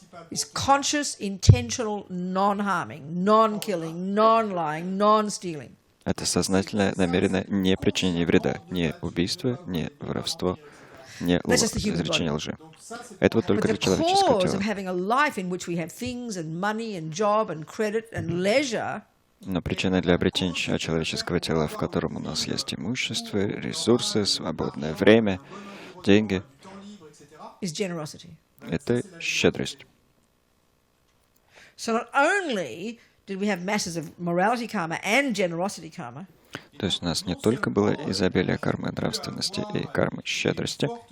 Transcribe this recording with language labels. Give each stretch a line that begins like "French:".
English: is conscious, intentional non-harming, non-killing, non-lying, non-stealing.
Russian: это сознательное, намеренное непричинение вреда, не убийство, не воровство, не изречение лжи. Это вот только
English: But
Russian: для
English: the
Russian: человеческого
English: cause of
Russian: тела.
English: having a life in which we have things and money and job and credit and leisure
Russian: Но причина для обретения человеческого тела, в котором у нас есть имущество, ресурсы, свободное время, деньги,
English: is generosity.
Russian: это щедрость.
English: So not only did we have masses of morality karma and generosity karma,
Russian: То есть у нас не только было изобилие кармы нравственности и кармы щедрости,